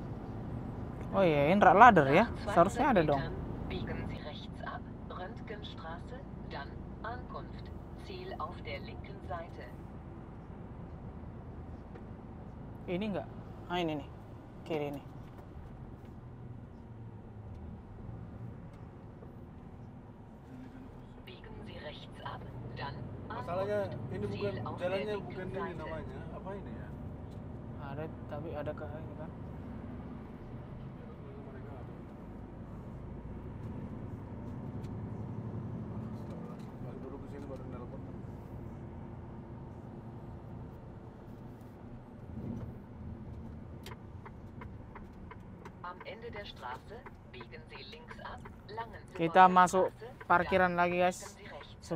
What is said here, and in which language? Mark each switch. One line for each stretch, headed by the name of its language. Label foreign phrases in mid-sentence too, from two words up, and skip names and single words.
Indonesian: Oh iya, ini rak ladder ya.
German: Nach 200
Indonesian: Seharusnya ada dong.
German: Metern biegen Sie rechts ab, Röntgenstraße, dann Ankunft. Ziel auf der linken Seite.
Indonesian: Ini enggak? Ah ini nih. Kiri ini.
German: Biegen Sie rechts ab, dann
Indonesian: Masalahnya
German: Ankunft.
Indonesian: ini bukan
German: Ziel auf
Indonesian: jalannya,
German: der
Indonesian: bukan
German: linken
Indonesian: ini
German: Seite.
Indonesian: namanya. Apa ini ya? Ada, tapi ada ke ini kan. Mereka apa? Balik dulu ke sini baru nelpon.
German: Am Ende der Straße biegen Sie links ab, Langenzimmern
Indonesian: Kita masuk
German: Straße,
Indonesian: parkiran
German: dann
Indonesian: lagi guys,
German: biegen Sie rechts ab.